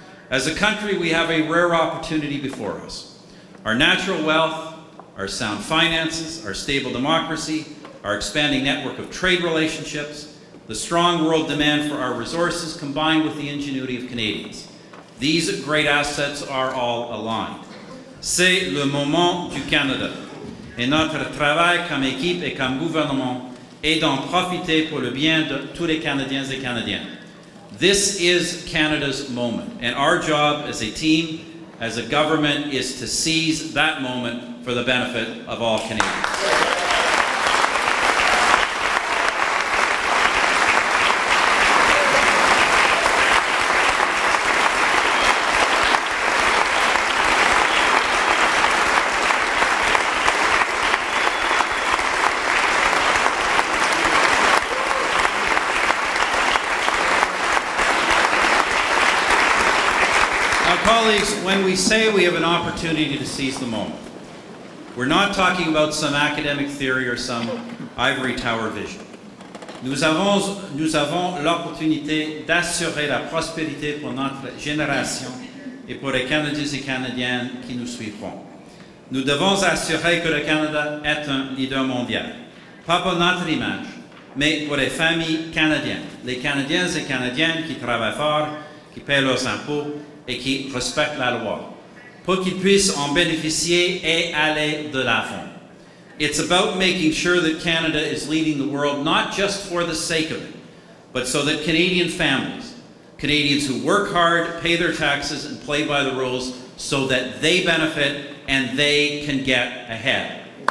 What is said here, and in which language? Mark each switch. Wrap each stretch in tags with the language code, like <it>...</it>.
<en>As a country, we have a rare opportunity before us. Our natural wealth, our sound finances, our stable democracy, our expanding network of trade relationships, the strong world demand for our resources combined with the ingenuity of Canadians. These great assets are all aligned.</en> <fr>C'est le moment du Canada. Et notre travail comme équipe et comme gouvernement est d'en profiter pour le bien de tous les Canadiens et Canadiennes.</fr> <en>This is Canada's moment, and our job as a team, as a government, is to seize that moment for the benefit of all Canadians. Colleagues, when we say we have an opportunity to seize the moment, we're not talking about some academic theory or some ivory tower vision.</en> <fr>Nous avons l'opportunité d'assurer la prospérité pour notre génération et pour les Canadiens et Canadiennes qui nous suivront. Nous devons assurer que le Canada est un leader mondial, pas pour notre image, mais pour les familles canadiennes, les Canadiens et Canadiennes qui travaillent fort, qui paient leurs impôts et qui respectent la loi, pour qu'ils puissent en bénéficier et aller de l'avant.</fr> <en>It's about making sure that Canada is leading the world, not just for the sake of it, but so that Canadian families, Canadians who work hard, pay their taxes, and play by the rules, so that they benefit and they can get ahead.</en>